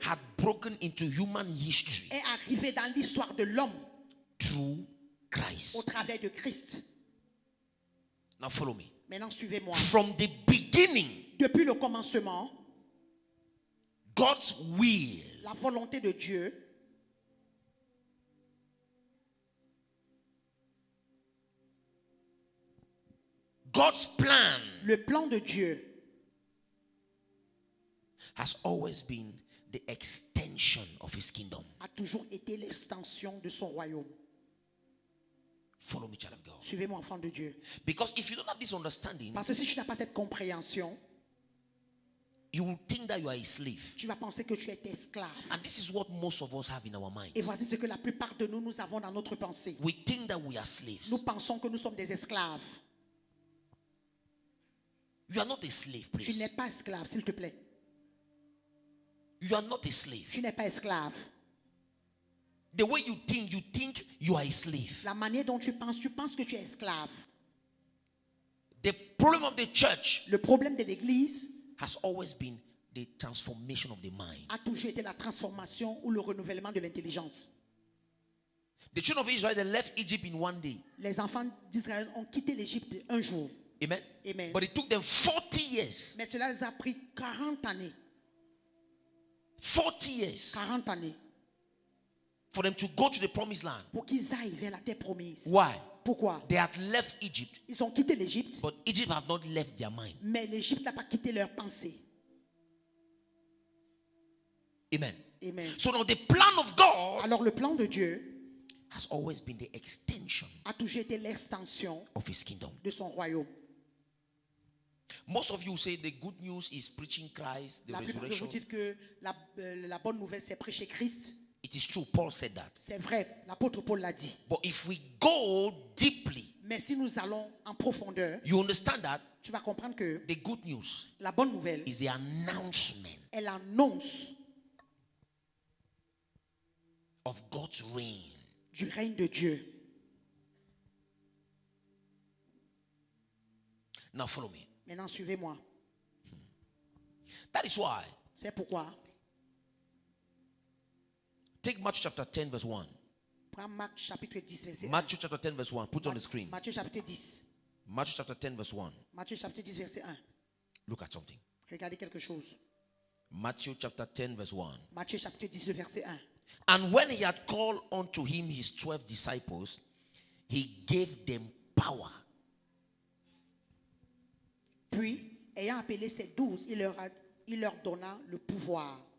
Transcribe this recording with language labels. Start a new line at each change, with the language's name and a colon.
English: had broken into human history
French: est arrivé dans l'histoire de l'homme
English: through
French: au
English: Christ.
French: travers de Christ.
English: Now follow me.
French: Maintenant, suivez-moi.
English: From the beginning,
French: Depuis le commencement,
English: God's will
French: la volonté de Dieu
English: God's plan
French: le plan de Dieu
English: has always been the extension of his kingdom.
French: a toujours été l'extension de son royaume.
English: Follow me, child of God.
French: Suivez-moi, enfant de Dieu.
English: Because if you don't have this understanding,
French: Parce que si tu n'as pas cette compréhension,
English: you will think that you are a slave.
French: tu vas penser que tu es esclave.
English: And this is what most of us have in our mind.
French: Et voici ce que la plupart de nous, nous avons dans notre pensée.
English: We think that we are slaves.
French: Nous pensons que nous sommes des esclaves.
English: You are not a slave,
French: Tu
English: please.
French: n'es pas esclave, s'il te plaît.
English: You are not a slave.
French: Tu n'es pas esclave.
English: The way you think you are a slave.
French: La manière dont tu penses que tu es esclave.
English: The problem of the church
French: Le problème de l'Église
English: has always been the transformation of the mind.
French: a toujours été la transformation ou le renouvellement de l'intelligence.
English: The children of Israel, they left Egypt in one day.
French: Les enfants d'Israël ont quitté l'Égypte un jour.
English: Amen.
French: Amen.
English: But it took them 40 years.
French: Mais cela les a pris 40 années.
English: 40 years
French: 40 années
English: for them to go to the promised land.
French: pour qu'ils aillent vers la terre promise.
English: Why?
French: Pourquoi?
English: They had left Egypt,
French: Ils ont quitté l'Égypte,
English: but Egypt have not left their mind.
French: mais l'Égypte n'a pas quitté leur pensée.
English: Amen.
French: Amen.
English: So now the plan of God
French: Alors le plan de Dieu
English: has always been the extension
French: a toujours été l'extension
English: of his kingdom.
French: de son royaume.
English: Most of you say the good news is preaching Christ, the
French: La plupart de vous
English: resurrection.
French: dites que la bonne nouvelle, c'est prêcher Christ.
English: It is true. Paul said that.
French: C'est vrai, l'apôtre Paul l'a dit.
English: But if we go deeply,
French: Mais si nous allons en profondeur,
English: you understand that
French: tu vas comprendre que
English: the good news
French: la bonne nouvelle,
English: is the announcement
French: elle annonce
English: of God's reign.
French: du règne de Dieu.
English: Now follow me.
French: Maintenant, suivez-moi.
English: That is why.
French: C'est pourquoi,
English: Take Matthew chapter 10 verse 1.
French: prends Marc chapitre 10, verset 1.
English: Matthew chapter 10 verse 1. Put it on the screen.
French: Matthieu chapitre 10.
English: Matthew chapter 10 verse 1.
French: Matthieu chapitre 10, verset 1.
English: Look at something.
French: Regardez quelque chose.
English: Matthew chapter 10 verse 1.
French: Matthieu chapitre 10, le verset 1.
English: And when he had called unto him his 12 disciples, he gave them power.
French: Puis, ayant appelé ses 12, il leur donna le pouvoir.